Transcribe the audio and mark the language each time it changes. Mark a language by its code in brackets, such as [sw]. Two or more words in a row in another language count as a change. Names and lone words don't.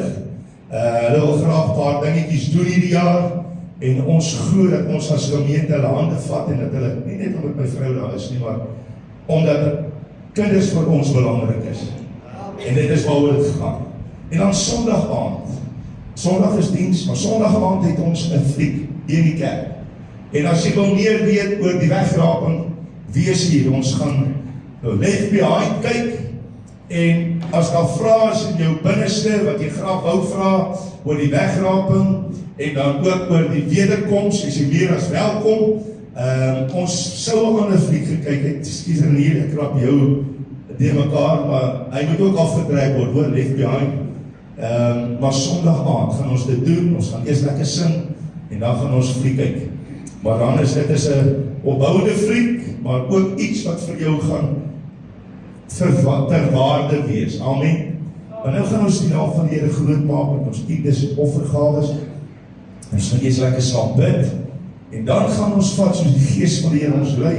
[af] Hulle wil graag paar dingetjies doen hierdie jaar, en ons glo dat ons as gemeente hulle hande vat, en dat hulle, nie net omdat my vrou daar is nie, maar omdat kinders vir ons belangrik is. En dit is waaroor het gaan. En dan Sondag aand, Sondag is diens, maar Sondag aand het ons 'n fliek in die kerk. En as jy wil meer weet oor die wegraping, wees hier, ons gaan left behind kyk, en as daar vrae is in jou binneste, wat jy graag wou vra oor die wegraping, en dan ook oor die wederkoms, is jy meer as welkom. Ons sou ook aan 'n fliek gekyk het, excuse Renier, ek krap jou deur mekaar, maar hy moet ook afgetrek word, hoor, left behind. Maar Sondag aand gaan ons dit doen, ons gaan eers lekker sing, en dan gaan ons fliek kyk. Maar dan is dit 'n opbouende fliek, maar ook iets wat vir jou gaan ter waarde wees, amen. En nou gaan ons die naam van die Here groot maak, met ons eetes en offergawes, en ons gaan eers lekker saam bid, en dan gaan ons vat soos die Gees van die Here ons lei.